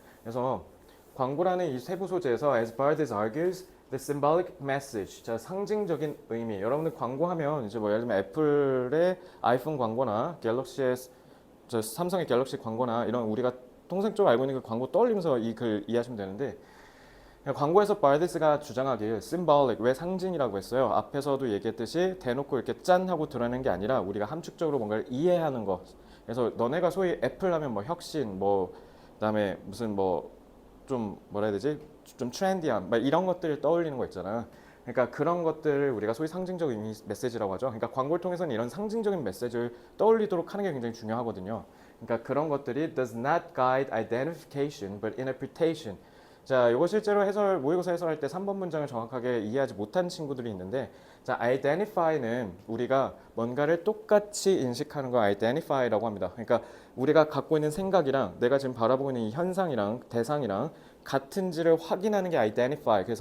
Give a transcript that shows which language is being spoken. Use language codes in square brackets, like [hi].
[ko] 그래서 광고라는 이 세부 소재에서 [en] as Barthes argues, the symbolic message. [ko] 자, 상징적인 의미. 여러분들 광고하면 이제 뭐 예를 들면 애플의 아이폰 광고나 삼성의 갤럭시 광고나 이런 우리가 통상적으로 알고 있는 그 광고 떠올리면서 이 글 이해하시면 되는데, 광고에서 바르데스가 주장하길 symbolic, 왜 상징이라고 했어요? 앞에서도 얘기했듯이 대놓고 이렇게 짠 하고 드러내는 게 아니라 우리가 함축적으로 뭔가를 이해하는 거. 그래서 너네가 소위 애플 하면 뭐 혁신, 뭐 그다음에 무슨 뭐 좀 뭐라 해야 되지? 좀 트렌디한 막 이런 것들을 떠올리는 거 있잖아. 그러니까 그런 것들을 우리가 소위 상징적 의미 메시지라고 하죠. 그러니까 광고를 통해서는 이런 상징적인 메시지를 떠올리도록 하는 게 굉장히 중요하거든요. 그러니까 그런 것들이 [en] does not guide identification but interpretation. [ko] 자, 이거 실제로 모의고사 해설할 때 3번 문장을 정확하게 이해하지 못한 친구들이 있는데, 자, identify는 우리가 뭔가를 똑같이 인식하는 걸 identify라고 합니다. 그러니까 우리가 갖고 있는 생각이랑 내가 지금 바라보고 있는 이 현상이랑 대상이랑 같은지를 확인하는 게 identify.